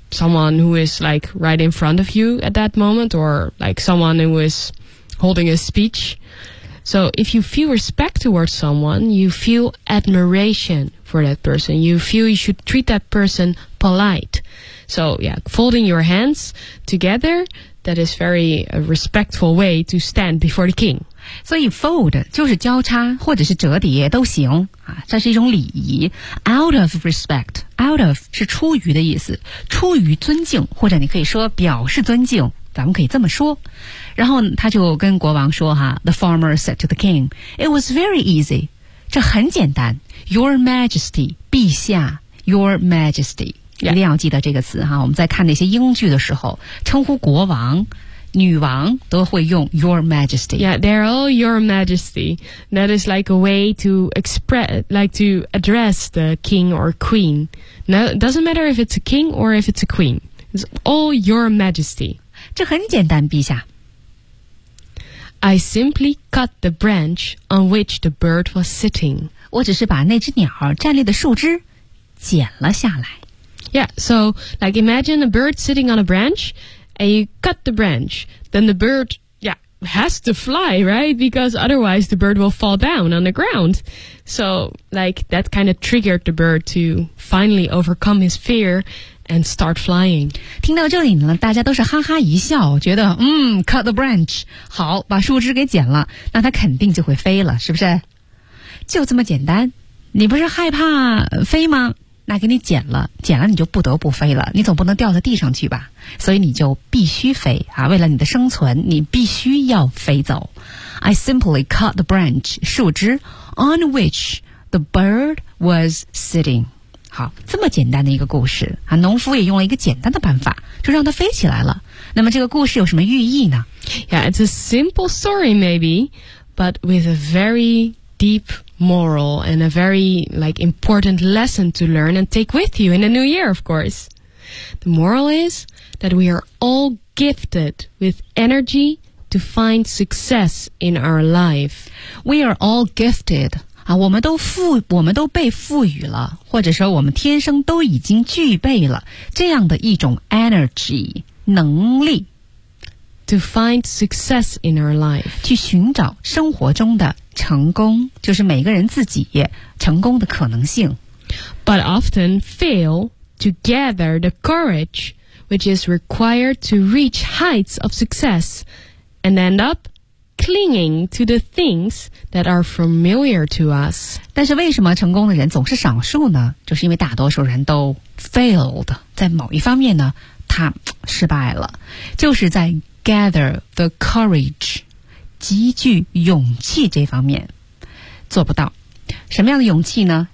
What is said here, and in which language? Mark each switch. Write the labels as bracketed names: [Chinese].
[English] Someone who is like right in front of you at that moment or like someone who is holding a speech. So if you feel respect towards someone, you feel admiration for that person. You feel you should treat that person polite. So yeah, folding your hands together, that is very a respectful way to stand before the king. [Chinese] 所以 fold 就是交叉或者是折叠都行、这是一种礼仪。 [English] Out of respect, out of [Chinese] 是出于的意思，出于尊敬，或者你可以说表示尊敬。咱们可以这么说，然后他就跟国王说哈 ， [English] The farmer said to the king, "It was very easy." [Chinese] 这很简单 ， [English] Your Majesty, [Chinese] 陛下 ，Your Majesty，、 [English] yeah. [Chinese] 一定要记得这个词哈。我们在看那些英剧的时候，称呼国王、女王都会用 Your Majesty。 [English] Yeah, they're all Your Majesty. That is like a way to express, like to address the king or queen. Now, it doesn't matter if it's a king or if it's a queen. It's all Your Majesty. [Chinese] 这很简单，陛下。 [English] I simply cut the branch on which the bird was sitting. [Chinese] 我只是把那只鸟站立的树枝剪了下来。 [English] Yeah, so like imagine a bird sitting on a branch, and you cut the branch, then the bird, yeah, has to fly, right? Because otherwise the bird will fall down on the ground. So like that kind of triggered the bird to finally overcome his fear. And start flying. [Chinese] 听到这里呢，大家都是哈哈一笑，觉得 [English] cut the branch， [Chinese] 好，把树枝给剪了，那它肯定就会飞了，是不是？就这么简单。你不是害怕飞吗？那给你剪了，剪了你就不得不飞了，你总不能掉到地上去吧？所以你就必须飞啊！为了你的生存，你必须要飞走。 [English] I simply cut the branch， 树枝 on which the bird was sitting. [Chinese] 好，这么简单的一个故事啊，农夫也用了一个简单的办法，就让它飞起来了。那么这个故事有什么寓意呢？ [English] Yeah, it's a simple story maybe, but with a very deep moral and a very like important lesson to learn and take with you in the new year, of course. The moral is that we are all gifted with energy to find success in our life. We are all gifted. [Chinese] 我们都被赋予了，或者说我们天生都已经具备了这样的一种 energy 能力 [English] to find success in our life， [Chinese] 去寻找生活中的成功，就是每个人自己成功的可能性。 [English] But often fail to gather the courage which is required to reach heights of success and end up. Clinging to the things that are familiar to us. [Chinese] 但是为什么成功的人总是少数呢？就是因为大多数人都 failed， 在某一方面呢，他失败了。就是在 [English] gather the courage， [Chinese] 积聚勇气这方面做不到。什么样的勇气呢？